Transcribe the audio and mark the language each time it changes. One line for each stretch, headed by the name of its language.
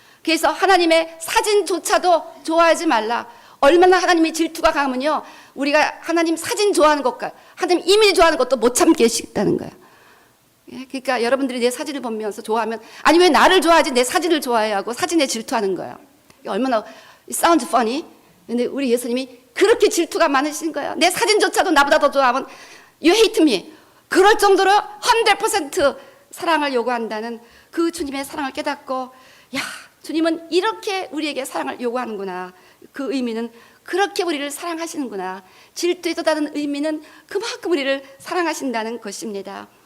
Korean: 그래서 하나님의 사진조차도 좋아하지 말라. 얼마나 하나님이 질투가 강하면요, 우리가 하나님 사진 좋아하는 것과 하나님 이미지 좋아하는 것도 못 참겠다는 거예요. 그러니까 여러분들이 내 사진을 보면서 좋아하면, 아니 왜 나를 좋아하지 내 사진을 좋아해 하고 사진에 질투하는 거예요. 얼마나
English: it sounds funny.
Korean: 근데 우리 예수님이 그렇게 질투가 많으신 거예요. 내 사진조차도 나보다 더 좋아하면
English: you hate me.
Korean: 그럴 정도로 100% 사랑을 요구한다는 그 주님의 사랑을 깨닫고, 야, 주님은 이렇게 우리에게 사랑을 요구하는구나. 그 의미는 그렇게 우리를 사랑하시는구나. 질투에 도다는 의미는 그만큼 우리를 사랑하신다는 것입니다.